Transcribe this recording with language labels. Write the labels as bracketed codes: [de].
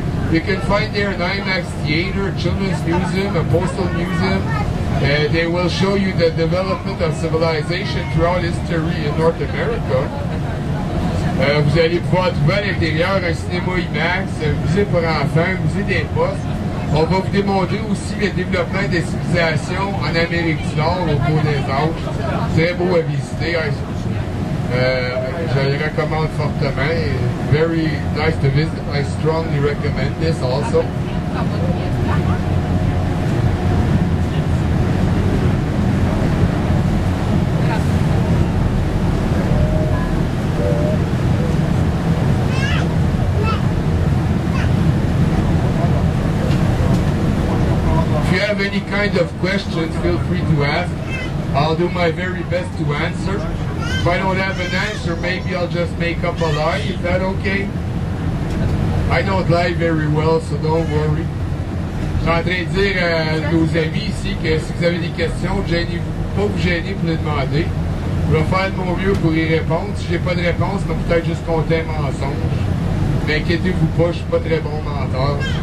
[en] You can find there an IMAX theater, a children's museum, a postal museum. They will show you the development of civilization throughout history in North America. [fr] Vous allez pouvoir trouver à l'intérieur un cinéma IMAX, un musée pour enfants, un musée des postes. On va vous démontrer aussi le développement des civilisations en Amérique du Nord au cours des âges. Très beau à visiter. Je le recommande fortement. [en] Very nice to visit. I strongly recommend this also. any kind of questions, feel free to ask. I'll do my very best to answer. If I don't have an answer, maybe I'll just make up a lie. Is that okay? I don't lie very well, so don't worry. [fr] Je suis en train de dire à nos amis ici que si vous avez des questions, gênez-vous, pas vous gêner pour les demander. Je vais faire de mon mieux pour y répondre. Si j'ai pas de réponse, donc peut-être juste compter un mensonge. Mais inquiétez-vous pas, je suis pas très bon menteur.